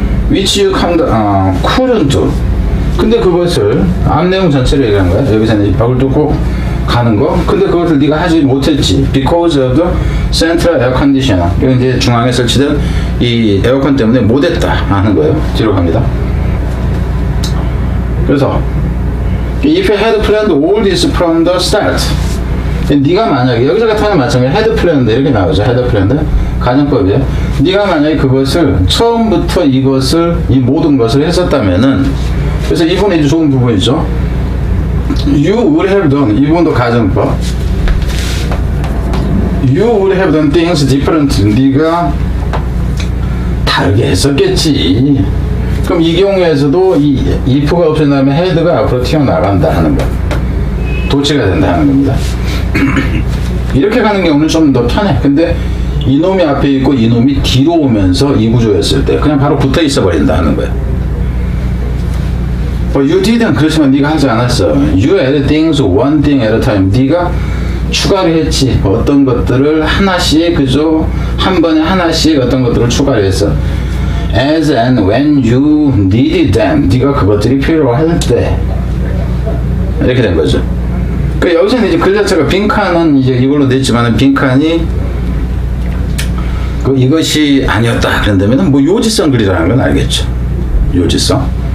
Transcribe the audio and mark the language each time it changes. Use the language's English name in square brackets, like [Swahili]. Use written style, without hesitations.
[English] Which you couldn't. [Korean] 근데 그것을 앞 내용 전체를 얘기하는 거야. 여기서는 벽을 뚫고 가는 거. 근데 그것을 네가 하지 못했지. [English] Because of the central air conditioner. [Korean] 이건 이제 중앙에 설치된 이 에어컨 때문에 못했다 하는 거예요. 뒤로 갑니다. 그래서 [English] If you had planned all this from the start. [Korean] 네가 만약에 여기서 같으면 마찬가지 [English] had planned [Korean] 이렇게 나오죠. [English] had planned [Korean] 가정법이에요. 네가 만약에 그것을 처음부터 이 모든 것을 했었다면은, 그래서 이번에 이제 좋은 부분이죠. [English] You would have done, [Korean] 이 부분도 가정법. [English] You would have done things different. [Korean] 네가 다르게 했었겠지. 그럼 이 경우에서도 이 if가 없어진 다음에 had가 앞으로 튀어나간다 하는 거, 도치가 된다 하는 겁니다. 이렇게 가는 경우는 좀 더 편해. 근데 이놈이 앞에 있고 이놈이 뒤로 오면서 이 구조였을 때 그냥 바로 붙어 있어 버린다 하는 거야. [English] You didn't. [Korean] 그렇지만 네가 하지 않았어. [English] You added things one thing at a time. [Korean] 네가 추가를 했지. 어떤 것들을 하나씩, 그죠? 한 번에 하나씩 어떤 것들을 추가를 했어. [English] As and when you needed them. [Korean] 네가 그것들이 필요할 때. 이렇게 된 거죠. 그 여기서는 이제 글 자체가 빈칸은 이제 이걸로 냈지만은 빈칸이 이것이 아니었다 그런다면은 뭐 요지성 글이라는 건 알겠죠. 요지성.